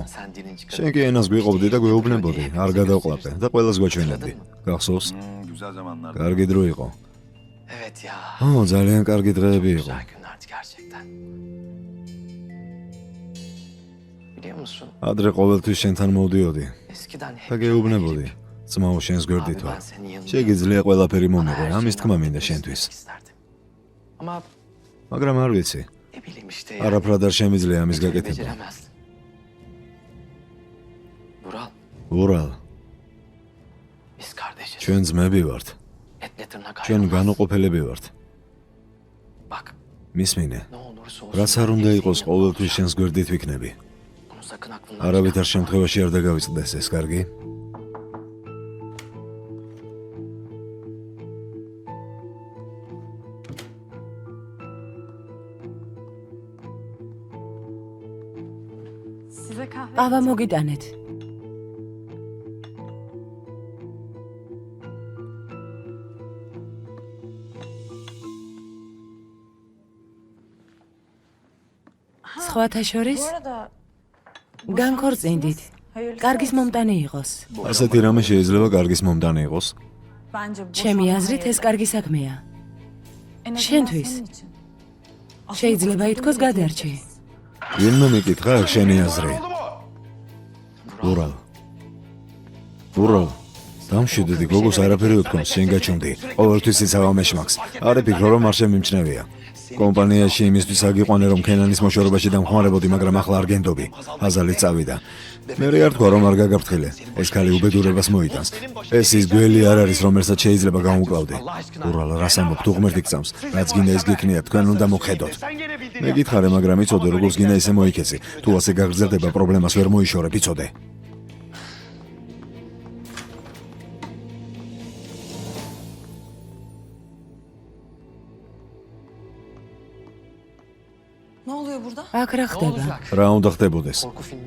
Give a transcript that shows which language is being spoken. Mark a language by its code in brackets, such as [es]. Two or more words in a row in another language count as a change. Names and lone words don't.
[tr] sen dilin çıkar. [ka] შენ კი ენას გვიყოფდი და გვეუბნებოდი, არ გადავყლაპე და ყველას გვაჩვენებდი. გახსოვს? [tr] Güzel zamanlar. [ka] კარგი დრო იყო. [tr] Evet ya. [ka] ო, ძალიან კარგი დღეები იყო. [tr] Güzel günlerdi gerçekten. Biliyor musun? [ka] ადრე ყოველთვის შენთან მოვდიოდი [tr] Eskiden [ka] და [tr] hep [ka] გეუბნებოდი. ძმაო, შენს [tr] Abi [ka] გვერდით [tr] ben [ka] ვარ. [tr] senin yanındayım. [ka] შეგიძლია ყველაფერი [tr] Bana [ka] მომეღო, [tr] her [ka] ამის [tr] şeyin [ka] თქმა მინდა [tr] hakkını [ka] შენთვის. [tr] istemek isterdim. Ama [ka] მაგრამ არ ვიცი, [tr] ne bileyim işte [ka] არაფრად არ შემიძლია ამის [tr] bir türlü [ka] გაკეთება. [tr] beceremezdim. Vural, [ka] ურალ, [tr] biz kardeşiz. [ka] ჩვენ ძმები ვართ. [tr] Etle tırnak [ka] ჩვენ [tr] ayrılmaz. [ka] განუყოფელები ვართ. [tr] Bak, [ka] მისმინე, [tr] ne olursa olsun. [ka] რაც არ უნდა [tr] hep [ka] იყოს, [tr] senin [ka] ყოველთვის [tr] yanında [ka] შენს გვერდით ვიქნები. [tr] olacağım. Bunu sakın aklından [ka] არავითარ [tr] çıkarma. [ka] შემთხვევაში არ დაგავიწყდეს ეს, კარგი? [tr] Size kahve. [ka] ყავა მოგიტანეთ. სხვათა შორის [tr] Bu arada [ka] განქორწინდით. [tr] hayırlısı [ka] კარგის [tr] olsun. [ka] მომტანი იყოს. ასეთი რამე შეიძლება კარგის მომტანი იყოს. [tr] Bence [ka] ჩემი [tr] boşanma [ka] აზრით ეს [tr] hayırlı. [ka] კარგი საქმეა. [tr] En azından [ka] შენთვის. [tr] senin için. Aslında [ka] შეიძლება [tr] kurtuldum [ka] ითქვას [tr] bile [ka] გადარჩი. [tr] diyebiliriz. [ka] ვინმე მიკითხა აქ შენი აზრი? ურალ. ურალ. დამშვიდდი, გოგოს არაფერი უთქვამს, შენ გაჩუნდი. ყოველთვის იცავ ამეშმაკს. არე ფიქრო რომ არ შემიმჩნევია. კომპანიაში იმისთვის აგიყვანე რომ ქენანის მოშორებაში დამხმარებოდი, მაგრამ ახლა არ გენდობი. აზალი წავიდა. მე არ თქვა რომ არ გაგაფრთხილე. ეს ქალი უბედურებას მოიტანს. ეს ის გველი არ არის, რომელსაც შეიძლება გამუკლავდე. ურალ, რას ამბობ, თუ ღმერთი გწამს, რაც გინდა ის გიქნიათ, თქვენ უნდა მოხედოთ. მე გითხარე, მაგრამ იცოდე, როგორც გინდა ისე მოიქეცი. თუ ასე გაგრძელდება, პრობლემას ვერ მოიშორებ, იცოდე. [tr] Ne oluyor burada? [ka] აქ რა ხდება? რა უნდა ხდებოდეს? [tr] Korku filmimiz